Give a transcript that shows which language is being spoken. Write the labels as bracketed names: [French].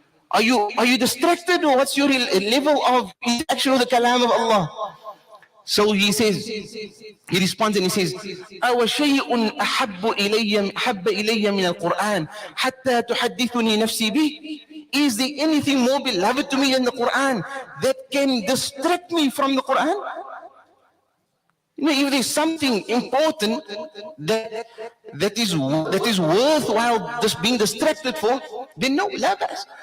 [English] Are you distracted, or what's your level of interaction with the kalam of Allah? So he says, he responds and he says, [Arabic] أَوَ شَيْءٌ أَحَبَّ إِلَيَّ مِنَ الْقُرْآنِ حَتَّى تُحَدِّثُنِي نَفْسِي بِهِ. [English] Is there anything more beloved to me than the Quran that can distract me from the Quran? If there's something important that is worthwhile just being distracted for, then no, la bas.